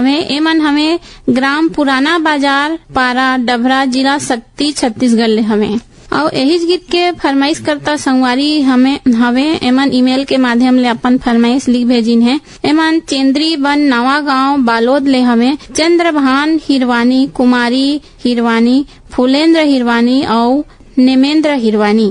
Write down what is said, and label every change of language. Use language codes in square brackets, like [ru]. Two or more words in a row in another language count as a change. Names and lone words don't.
[hne] हमें ग्राम पुराना बाजार पारा डभरा जिला शक्ति छत्तीसगढ़ ले हमें और यही गीत के फरमाइश करता संगवारी हमें एमन ईमेल के माध्यम ले अपन फरमाइश लिख भेजिन है एमन चेंद्री बन नवा गांव बालोद ले हमें चंद्रभान हिरवानी कुमारी हिरवानी फूलेंद्र हिरवानी और नेमेंद्र हिरवानी।